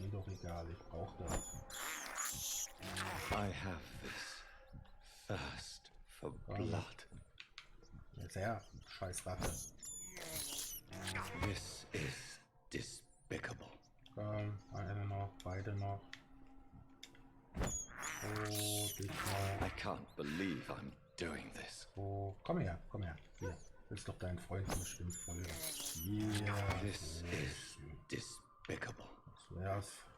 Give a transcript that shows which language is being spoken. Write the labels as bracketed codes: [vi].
[de] Mir doch egal, ich brauch das. [en] I have this thirst for blood. [de] Jetzt her, scheiß Ratte. [en] This is despicable. [de] Eine noch, beide noch. Oh, dich mal. [en] I can't believe I'm doing this. [de] Oh, komm her, komm her. Hier, ist doch dein Freund bestimmt voll. [en] Yeah. This is despicable. [de] Das wär's.